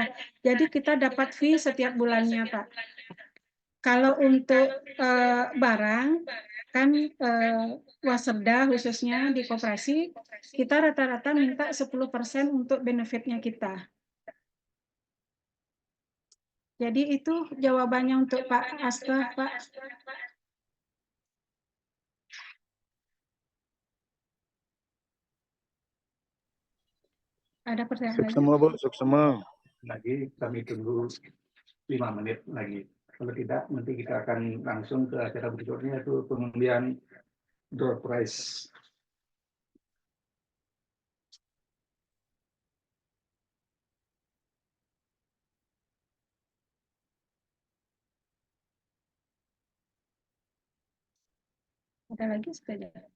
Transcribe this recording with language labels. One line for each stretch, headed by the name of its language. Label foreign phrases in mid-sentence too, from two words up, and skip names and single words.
Indonesian: Jadi kita dapat fee setiap bulannya, Pak. Kalau untuk barang, kan Waserda khususnya di koperasi, kita rata-rata minta 10% untuk benefitnya kita. Jadi itu jawabannya untuk Pak Asta, Pak. Ada pertanyaan lagi? Suksema Bu, suksema. Lagi kami tunggu 5 menit lagi. Kalau tidak, nanti kita akan langsung ke acara berikutnya, itu pengundian door prize. Ada lagi saja.